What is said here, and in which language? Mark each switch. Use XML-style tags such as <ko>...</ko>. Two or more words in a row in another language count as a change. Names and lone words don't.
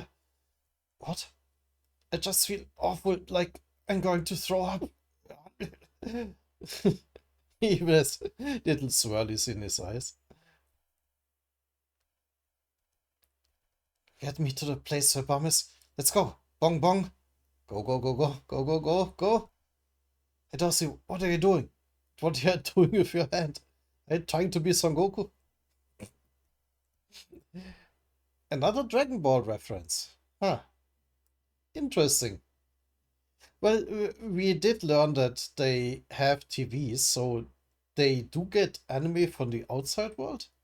<en>What? I just feel awful, like I'm going to throw up. He has little swirlies in his eyes. Get me to the place where Bum is. Let's go. Bong bong. Go, go, go, go, go, go, go, go. Hey, Darcy, what are you doing? What are you doing with your hand? Are you trying to be Son Goku? Another Dragon Ball reference. Huh. Interesting. Well, we did learn that they have TVs, so they do get anime from the outside world.</en>